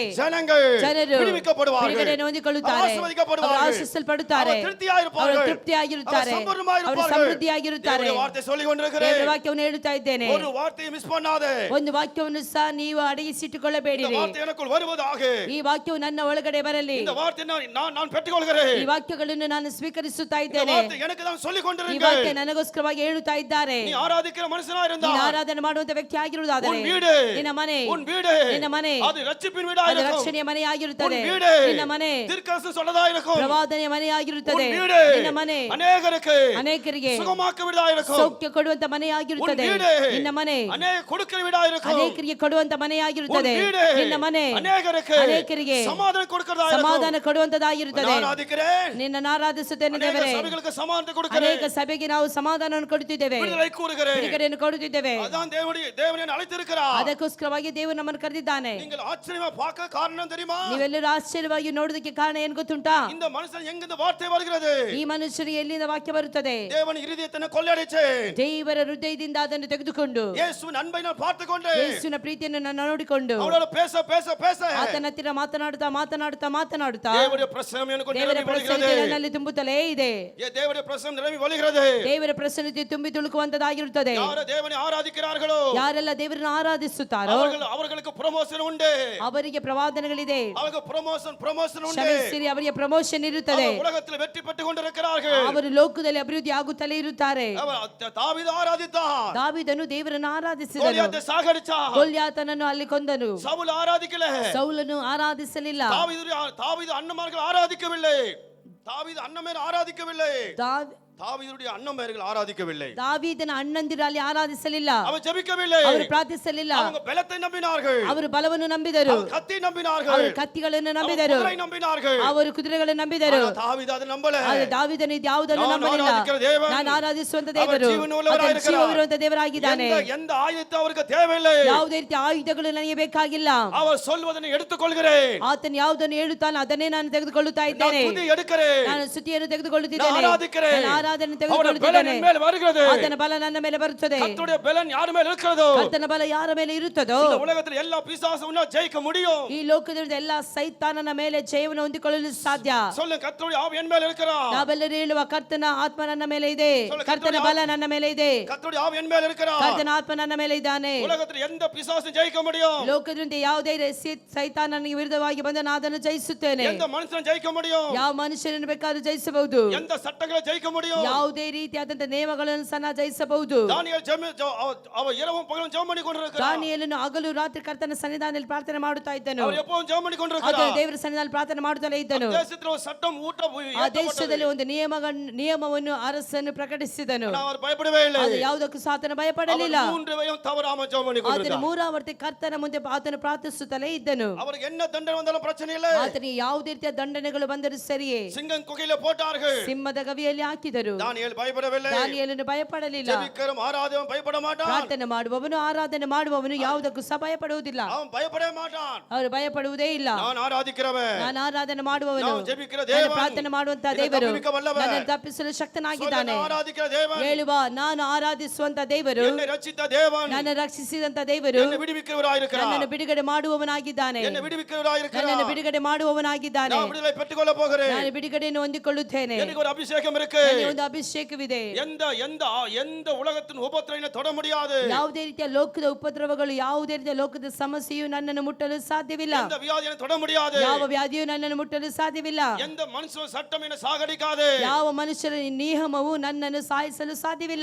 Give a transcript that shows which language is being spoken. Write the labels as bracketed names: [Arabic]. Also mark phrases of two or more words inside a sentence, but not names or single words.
[Tamil] ஜனங்கள் [Kannada] ಜನರು [Tamil] விடுவிக்கப்படுவார்கள், [Kannada] ಬಿಡುಗಡೆಯನ್ನು ಹೊಂದಿಕೊಳ್ಳುತ್ತಾರೆ, ಅವರು [Tamil] ஆசீர்வதிக்கப்படுவார்கள், [Kannada] ಆಶೀರ್ವದಿಸಲ್ಪಡುತ್ತಾರೆ, ಅವರು ತೃಪ್ತಿಯಾಗಿರುತ್ತಾರೆ, ಅವರು ತೃಪ್ತಿಯಾಗಿರುತ್ತಾರೆ, ಅವರು ಸಂಪೂರ್ಣವಾಗಿರುತ್ತಾರೆ, ಅವರು ಸಮೃದ್ಧಿಯಾಗಿರುತ್ತಾರೆ. [Tamil] தேவனுடைய வார்த்தை சொல்லிக் கொண்டிருக்கிறேன், [Kannada] ದೇವರ ವಾಕ್ಯವನ್ನು ಹೇಳುತ್ತಾ ಇದ್ದೇನೆ, [Tamil] ஒரு வார்த்தையை மிஸ் பண்ணாதே, [Kannada] ಒಂದು ವಾಕ್ಯವನ್ನು ಸಹ ನೀವು [Tamil] இந்த [Kannada] ಅಡಗಿಸಿಟ್ಟುಕೊಳ್ಳಬೇಡಿರಿ. [Tamil] வார்த்தை எனக்குள் வருவதாக, [Kannada] ಈ ವಾಕ್ಯವು ನನ್ನ ಒಳಗಡೆ ಬರಲಿ, [Tamil] இந்த வார்த்தை நான் பெற்றுக்கொள்கிறேன், [Kannada] ಈ ವಾಕ್ಯಗಳನ್ನು ನಾನು ಸ್ವೀಕರಿಸುತ್ತಾ [Tamil] இந்த [Kannada] ಇದ್ದೇನೆ, [Tamil] வார்த்தை எனக்கு தான் சொல்லிக் [Kannada] ಈ [Tamil] கொண்டிருங்க, [Kannada] ವಾಕ್ಯ ನನಗೋಸ್ಕರವಾಗಿ ಹೇಳುತ್ತಾ ಇದ್ದಾರೆ. [Tamil] நீ ஆராதிக்கிற மனுஷனா [Kannada] ನೀನು [Tamil] இருந்தா [Kannada] ಆರಾಧನೆ ಮಾಡುವಂತ ವ್ಯಕ್ತಿ ಆಗಿರುವುದಾದರೆ [Tamil] உன் வீடு [Kannada] ನಿನ್ನ ಮನೆ [Tamil] உன் வீடு [Kannada] ನಿನ್ನ ಮನೆ [Tamil] அது ரட்சிப்பின் வீடா [Kannada] ಅದು [Tamil] இருக்கும், [Kannada] ರಕ್ಷಣೆಯ ಮನೆ [Tamil] உன் [Kannada] ಆಗಿರುತ್ತದೆ, [Tamil] வீடு [Kannada] ನಿನ್ನ ಮನೆ [Tamil] தீர்க்கதரிசனம் சொல்லதா இருக்கும், [Kannada] ಪ್ರವಾದನೆಯ ಮನೆ ಆಗಿರುತ್ತದೆ, [Tamil] உன் வீடு [Kannada] ನಿನ್ನ ಮನೆ [Tamil] அநேகருக்கு [Kannada] ಅನೇಕರಿಗೆ [Tamil] சுகமாக்க வீடா இருக்கும், [Kannada] ಸೌಖ್ಯ ಕೊಡುವಂತ ಮನೆ [Tamil] உன் [Kannada] ಆಗಿರುತ್ತದೆ, [Tamil] வீடு [Kannada] ನಿನ್ನ ಮನೆ [Tamil] அநேக கொடுக்கிற வீடா இருக்கும், [Kannada] ಅನೇಕರಿಗೆ ಕೊಡುವಂತ ಮನೆ [Tamil] உன் [Kannada] ಆಗಿರುತ್ತದೆ, [Tamil] வீடு [Kannada] ನಿನ್ನ ಮನೆ [Tamil] அநேகருக்கு [Kannada] ಅನೇಕರಿಗೆ [Tamil] சமாதானம் கொடுக்கிறதா இருக்கும், [Kannada] ಸಮಾಧಾನ ಕೊಡುವಂತದಾಗಿರುತ್ತದೆ. [Tamil] நான் ஆராதிக்கிறேன், [Kannada] ನಿನ್ನನ್ನು ಆರಾಧಿಸುತ್ತೇನೆ [Tamil] அநேக [Kannada] ದೇವರೇ, [Tamil] சபைகளுக்கு சமாதானத்தை கொடுக்கிறேன், [Kannada] ಅನೇಕ ಸಭೆಗೆ ನಾವು ಸಮಾಧಾನವನ್ನು ಕೊಡುತ್ತಿದ್ದೇವೆ, [Tamil] விடுதலை கூறுகிறேன், [Kannada] ಬಿಡುಗಡೆಯನ್ನು ಕೊಡುತ್ತಿದ್ದೇವೆ. [Tamil] அதான் தேவனை அழைத்திருக்கிறார், [Kannada] ಅದಕ್ಕೋಸ್ಕರವಾಗಿ ದೇವರು ನಮ್ಮನ್ನು ಕರೆದಿದ್ದಾನೆ. [Tamil] நீங்கள் ஆச்சரியமா பார்க்க காரணம் தெரியுமா? [Kannada] ನೀವೆಲ್ಲರೂ ಆಶ್ಚರ್ಯವಾಗಿ ನೋಡುವುದಕ್ಕೆ ಕಾರಣ ಏನು ಗೊತ್ತುಂಟಾ? [Tamil] இந்த மனுஷன் எங்க இந்த வார்த்தை வருகிறது, [Kannada] ಈ ಮನುಷ್ಯರಿಗೆ ಎಲ್ಲಿಂದ ವಾಕ್ಯ ಬರುತ್ತದೆ? [Tamil] தேவன் இருதயத்தை கொள்ளையடிச்சேன், [Kannada] ದೇವರ ಹೃದಯದಿಂದ ಅದನ್ನು ತೆಗೆದುಕೊಂಡು [Tamil] இயேசுவின் அன்பை நான் பார்த்துக்கொண்டு [Kannada] ಯೇಸುವಿನ ಪ್ರೀತಿಯನ್ನು ನಾನು ನೋಡಿಕೊಂಡು [Tamil] அவரோட பேச பேச பேச [Kannada] ಆತನ ಹತ್ತಿರ ಮಾತನಾಡುತ್ತಾ ಮಾತನಾಡುತ್ತಾ ಮಾತನಾಡುತ್ತಾ [Tamil] தேவனுடைய பிரசன்னம் எனக்கு [Kannada] ದೇವರ [Tamil] நிரம்பி [Kannada] ಪ್ರಸನ್ನತೆ [Tamil] வழிகிறது, [Kannada] ನನ್ನಲ್ಲಿ ತುಂಬುತ್ತಲೇ ಇದೆ. [Tamil] தேவனுடைய பிரசன்னம் நிரம்பி வழிகிறது, [Kannada] ದೇವರ ಪ್ರಸನ್ನತೆ ತುಂಬಿ ತುಳುಕುವಂತದಾಗಿರುತ್ತದೆ. [Tamil] யார தேவனை ஆராதிக்கிறார்களோ [Kannada] ಯಾರೆಲ್ಲ ದೇವರನ್ನು ಆರಾಧಿಸುತ್ತಾರೋ [Tamil] அவர்களுக்கு ப்ரமோஷன் உண்டு, [Kannada] ಅವರಿಗೆ ಪ್ರವಾದನೆಗಳಿದೆ. [Tamil] அவருக்கு ப்ரமோஷன் உண்டு, [Kannada] ಕ್ಷಮಿಸಿರಿ, ಅವರಿಗೆ ಪ್ರಮೋಷನ್ ಇರುತ್ತದೆ. [Tamil] உலகத்தில் வெற்றி பெற்றுக் கொண்டிருக்கிறார்கள், [Kannada] ಅವರು ಲೋಕದಲ್ಲಿ ಅಭಿವೃದ್ಧಿ ಆಗುತ್ತಲೇ ಇರುತ್ತಾರೆ. [Tamil] தாவீது ஆராதித்தான், [Kannada] ದಾವೀದನು ದೇವರನ್ನು ಆರಾಧಿಸಿದನು, [Tamil] கோலியாத்தை சாகடிச்சான், [Kannada] ಗೊಲ್ಯಾತನನ್ನು ಅಲ್ಲಿ ಕೊಂದನು. [Tamil] சவுல் ஆராதிக்கல, [Kannada] ಸೌಲನು ಆರಾಧಿಸಲಿಲ್ಲ. [Tamil] தாவீது அண்ணமார்கள் ஆராதிக்கவில்லை, தாவீது அண்ணமேர் ஆராதிக்கவில்லை, தாவீதுடைய அண்ணமார்கள் ஆராதிக்கவில்லை, [Kannada] ದಾವೀದನ ಅಣ್ಣಂದಿರು ಅಲ್ಲಿ ಆರಾಧಿಸಲಿಲ್ಲ, [Tamil] அவர் ஜெபிக்கவில்லை, [Kannada] ಅವರು ಪ್ರಾರ್ಥಿಸಲಿಲ್ಲ. [Tamil] அவங்க பலத்தை நம்பினார்கள், [Kannada] ಅವರು ಬಲವನ್ನು ನಂಬಿದರು, [Tamil] கத்தி நம்பினார்கள், [Kannada] ಅವರು ಕತ್ತಿಗಳನ್ನು ನಂಬಿದರು, [Tamil] குதிரை நம்பினார்கள், [Kannada] ಅವರು ಕುದುರೆಗಳನ್ನು ನಂಬಿದರು. [Tamil] தாவீது அதை நம்பல. [Kannada] ಆದರೆ ದಾವೀದನು ಯಾವುದನ್ನು ನಂಬಲಿಲ್ಲ. ನಾನು ಆರಾಧಿಸುವಂತ ದೇವರು ಜೀವವಿರುವಂತ ದೇವರಾಗಿದ್ದಾನೆ. [Tamil] எந்த ஆயுதத்தை அவருக்கு தேவையில்லை, [Kannada] ಯಾವುದೇ ರೀತಿಯ ಆಯುಧಗಳು ನನಗೆ ಬೇಕಾಗಿಲ್ಲ. [Tamil] அவர் சொல்வதனை எடுத்துக்கொள்கிறேன், [Kannada] ಆತನು ಯಾವುದನ್ನು ಹೇಳುತ್ತಾನೋ ಅದನ್ನೇ ನಾನು ತೆಗೆದುಕೊಳ್ಳುತ್ತಾ ಇದ್ದೇನೆ. ನಾನು ಸ್ತುತಿಯನ್ನು ತೆಗೆದುಕೊಳ್ಳುತ್ತಿದ್ದೇನೆ, ನಾನು ಆರಾಧನೆ ತೆಗೆದುಕೊಳ್ಳುತ್ತಿದ್ದೇನೆ. ಆತನ ಬಲ ನನ್ನ ಮೇಲೆ ಬರುತ್ತದೆ. [Tamil] கர்த்தருடைய பலன் யார் மேல் இருக்கிறதோ, [Kannada] ಕರ್ತನ ಬಲ ಯಾರ ಮೇಲೆ ಇರುತ್ತದೋ, [Tamil] இந்த உலகத்தில் எல்லா பிசாசும் ஜெயிக்க முடியும். [Kannada] ಈ ಲೋಕದಲ್ಲಿ ಎಲ್ಲ ಸೈತಾನನ ಮೇಲೆ ಜಯವನ್ನು ಹೊಂದಿಕೊಳ್ಳಲು ಸಾಧ್ಯ. [Tamil] சொல்லுங்க, கர்த்தருடைய ஆவி என் மேல் இருக்கிறார். [Kannada] ನಾವೆಲ್ಲರೂ ಹೇಳುವ ಕರ್ತನ ಆತ್ಮ ನನ್ನ ಮೇಲೆ ಇದೆ, ಕರ್ತನ ಬಲ ನನ್ನ ಮೇಲೆ ಇದೆ, [Tamil] கர்த்தருடைய ஆவி என் மேல் இருக்கிறார். [Kannada] ಕರ್ತನ ಆತ್ಮ ನನ್ನ ಮೇಲೆ ಇದ್ದಾನೆ. [Tamil] உலகத்தில் எந்த பிசாசும் ஜெயிக்க முடியும். [Kannada] ಲೋಕದಿಂದ ಯಾವುದೇ ಸೈತಾನನಿಗೆ ವಿರುದ್ಧವಾಗಿ ಬಂದ ನಾನು ಅದನ್ನು ಜಯಿಸುತ್ತೇನೆ. [Tamil] எந்த மனுஷனும் ஜெயிக்க முடியும். [Kannada] ಯಾವ ಮನುಷ್ಯನನ್ನು ಬೇಕಾದ್ರೂ ಜಯಿಸಬಹುದು. [Tamil] எந்த சட்டங்களை ஜெயிக்க முடியும். [Kannada] ಯಾವುದೇ ರೀತಿಯಾದಂತ ನಿಯಮಗಳನ್ನು ಸಹ ಜಯಿಸಬಹುದು. [Tamil] தானியேಲ್ அவ இரவும் பகலும் ஜெபம் பண்ணி கொண்டிருக்கிறார். [Kannada] ದಾನಿಯೇಲನು ಹಗಲು ರಾತ್ರಿ ಕರ್ತನ ಸನ್ನಿಧಾನದಲ್ಲಿ ಪ್ರಾರ್ಥನೆ ಮಾಡುತ್ತಾ ಇದ್ದನು. [Tamil] அவர் எப்பவும் ஜெபம் பண்ணி [Kannada] ಆತನು [Tamil] கொண்டிருக்கிறார். [Kannada] ದೇವರ ಸನ್ನಿಧಾನದಲ್ಲಿ ಪ್ರಾರ್ಥನೆ ಮಾಡುತ್ತಲೇ ಇದ್ದನು. [Tamil] தேசத்தில் ஒரு சட்டம் [Kannada] ಆ ದೇಶದಲ್ಲಿ ಒಂದು ನಿಯಮವನ್ನು ಅರಸನು ಪ್ರಕಟಿಸಿದನು. [Tamil] அவர் பயப்படவே இல்லை. [Kannada] ಅದು ಯಾವುದಕ್ಕೂ ಸಹ ಆತನು ಭಯಪಡಲಿಲ್ಲ. [Tamil] மூன்றையும் தவறாம ஜெபம் பண்ணி [Kannada] ಆತನು [Tamil] கொண்டிருக்கிறார். [Kannada] ಮೂರಾವರ್ತಿ ಕರ್ತನ ಮುಂದೆ ಆತನು ಪ್ರಾರ್ಥಿಸುತ್ತಲೇ ಇದ್ದನು. [Tamil] அவருக்கு என்ன தண்டனை வந்தாலும் பிரச்சனை இல்லை. [Kannada] ಆತನಿಗೆ ಯಾವುದೇ ರೀತಿಯ ದಂಡನೆಗಳು ಬಂದರೂ ಸರಿಯೇ. [Tamil] சிங்கம் குகையில போட்டார்கள், [Kannada] ಸಿಂಹದ ಗವಿಯಲ್ಲಿ ಹಾಕಿದರು. [Tamil] தானியேல் பயப்படவில்லை. [Kannada] ದಾನಿಯೇಲನು ಭಯಪಡಲಿಲ್ಲ. [Tamil] ஜெபிக்கிறவன் ஆராதவன் பயப்பட மாட்டான். [Kannada] ಪ್ರಾರ್ಥನೆ ಮಾಡುವವನು ಆರಾಧನೆ ಮಾಡುವವನು ಯಾವುದಕ್ಕೂ ಸಹ ಭಯಪಡುವುದಿಲ್ಲ. [Tamil] அவன் பயப்படவே மாட்டான். [Kannada] ಅವರು ಭಯಪಡುವುದೇ ಇಲ್ಲ. [Tamil] நான் ஆராதிக்கிறவன், [Kannada] ನಾನು ಆರಾಧನೆ ಮಾಡುವವನು, [Tamil] நான் ஜெபிக்கிற [Kannada] ನಾನು [Tamil] தேவன், [Kannada] ಪ್ರಾರ್ಥನೆ ಮಾಡುವಂತ [Tamil] என்னை [Kannada] ದೇವರು [Tamil] தப்புவிக்க வல்லவன், [Kannada] ನನ್ನನ್ನು ತಪ್ಪಿಸಲು ಶಕ್ತನಾಗಿದ್ದಾನೆ. [Tamil] நான் ஆராதிக்கிற தேவன், [Kannada] ಹೇಳುವ ನಾನು ಆರಾಧಿಸುವಂತ ದೇವರು, [Tamil] என்னை ரட்சித்த தேவன், [Kannada] ನನ್ನ ರಕ್ಷಿಸಿದಂತ ದೇವರು [Tamil] என்னை விடுவிக்கிறவராயிருக்கிறார். [Kannada] ನನ್ನನ್ನು ಬಿಡುಗಡೆ ಮಾಡುವವನಾಗಿದ್ದಾನೆ. [Tamil] என்னை விடுவிக்கிறவராயிருக்கிறார். [Kannada] ನನ್ನನ್ನು ಬಿಡುಗಡೆ ಮಾಡುವವನಾಗಿದ್ದಾನೆ. [Tamil] நான் விடுதலை பெற்றுக்கொள்ள போகிறேன். [Kannada] ನಾನು ಬಿಡುಗಡೆಯನ್ನು ಹೊಂದಿಕೊಳ್ಳುತ್ತೇನೆ. [Tamil] எனக்கு ஒரு அபிஷேகம் இருக்கு. [Kannada] ನನಗೆ ಒಂದು ಅಭಿಷೇಕವಿದೆ. [Tamil] எந்த எந்த எந்த உலகத்தின் உபத்திரவத்தை தொட முடியாது. [Kannada] ಯಾವುದೇ ರೀತಿಯ ಲೋಕದ ಉಪದ್ರವಗಳು, ಯಾವುದೇ ರೀತಿಯ ಲೋಕದ ಸಮಸ್ಯೆಯು ನನ್ನನ್ನು ಮುಟ್ಟಲು ಸಾಧ್ಯವಿಲ್ಲ. [Tamil] எந்த வியாதியை தொட முடியாது. [Kannada] ಯಾವ ವ್ಯಾಧಿಯು ನನ್ನನ್ನು ಮುಟ್ಟಲು ಸಾಧ್ಯವಿಲ್ಲ. [Tamil] எந்த மனுஷ சட்டம் என்ன சாகடிக்காது. [Kannada] ಯಾವ ಮನುಷ್ಯರ ನಿಯಮವು ನನ್ನನ್ನು ಸಾಯಿಸಲು ಸಾಧ್ಯವಿಲ್ಲ.